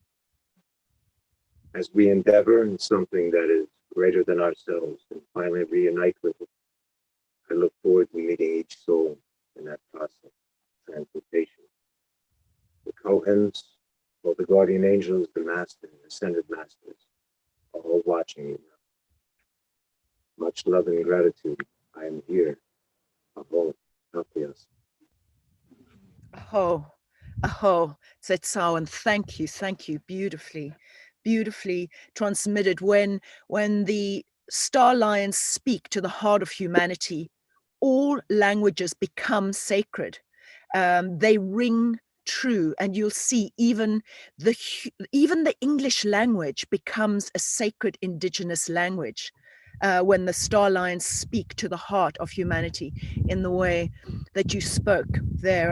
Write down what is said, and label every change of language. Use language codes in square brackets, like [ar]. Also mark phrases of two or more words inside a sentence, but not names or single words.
[en] As we endeavor in something that is greater than ourselves and finally reunite with it, I look forward to meeting each soul in that process of transmutation. The Kohens, all the guardian angels, the masters, ascended masters, are all watching you now. Much love and gratitude. I am here. Aho, Tapias. Aho, aho, Zetsawan, thank you, beautifully transmitted. When the star lions speak to the heart of humanity, all languages become sacred. They ring true, and you'll see even the English language becomes a sacred indigenous language when the star lions speak to the heart of humanity in the way that you spoke there.